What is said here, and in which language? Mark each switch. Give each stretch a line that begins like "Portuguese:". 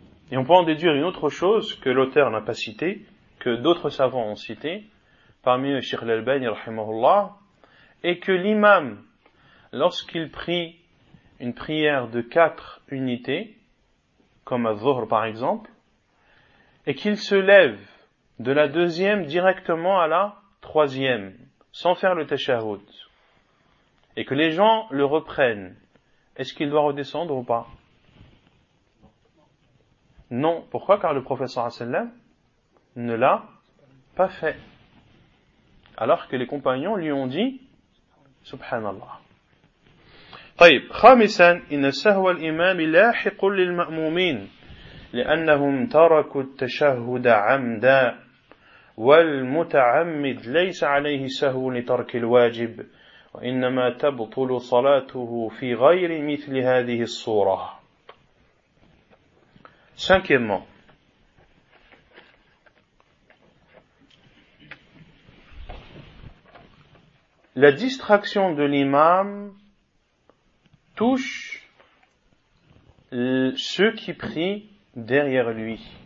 French: Et on peut en déduire une autre chose que l'auteur n'a pas cité, que d'autres savants ont cité, parmi eux Cheikh Al-Albani, rahimahullah, et que l'imam, lorsqu'il prie une prière de quatre unités, comme Al-Dhuhr par exemple, et qu'il se lève de la deuxième directement à la troisième, sans faire le tashahhud, et que les gens le reprennent, est-ce qu'il doit redescendre ou pas? Non. Pourquoi? Car le prophète sallallahu alayhi wa sallam ne l'a pas fait. Alors que les compagnons lui ont dit Subhanallah.
Arabic: طيب خامسا إن سهو الإمام لاحق للمأمومين لأنهم تركوا التشهد عمدا والمتعمد ليس عليه سهو لترك الواجب وإنما تبطل صلاته في غير مثل هذه الصورة.
French: Cinquièmement, la distraction de l'imam touche ceux qui prient derrière lui.